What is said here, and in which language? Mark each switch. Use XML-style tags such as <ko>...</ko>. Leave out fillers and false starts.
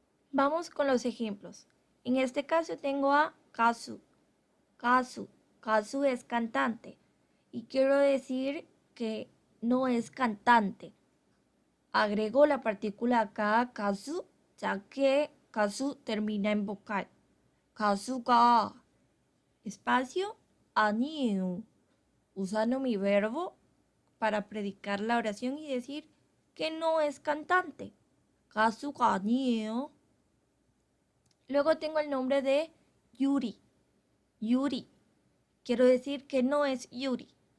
<es>Vamos con los ejemplos. En este caso tengo a 가수.</es> <ko>가수.</ko> <es>가수 es cantante. Y quiero decir que no es cantante. Agrego la partícula 가, 가수, ya que 가수 termina en vocal.</es> <ko>가수가 espacio 아니에요.</ko> <es>Usando mi verbo para predicar la oración y decir que no es cantante.</es> <ko>가수가 아니에요.</ko> <es>Luego tengo el nombre de Yuri. Yuri. Quiero decir que no es Yuri.</es>